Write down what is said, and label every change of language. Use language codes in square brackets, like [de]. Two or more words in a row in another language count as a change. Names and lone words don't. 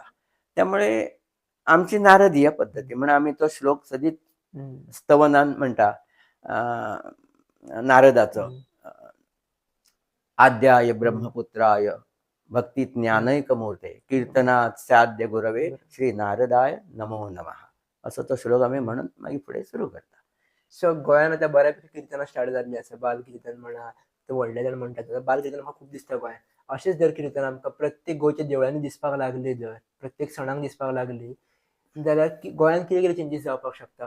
[kok] त्यामुळे आमची नारदीय पद्दती म्हणून आमी तो श्लोक सदीत स्तवनान म्हणटा नारदाचो, [sa] आद्याय ब्रह्मपुत्राय भक्ती ज्ञानैकमूर्ते कीर्तनात साध्य गुरवे श्री नारदाय नमो नमः, [kok] असो तो श्लोक आमी म्हणून मागीर फुडें सुरू करता. सो गोंयान आतां बऱ्यापैकी कीर्तनां स्टार्ट जाल्ली आसा. बाल कीर्तन म्हणा, ते व्हडले जाण म्हणटात. बाल कीर्तन म्हाका खूब दिसता गोंयांत. अशेंच जर कीर्तन आमकां प्रत्येक गोंयच्या देवळांनी दिसपाक लागली, जर प्रत्येक सणाक दिसपाक लागली जाल्यार गोंयांत कितें कितें चेंजीस जावपाक शकता?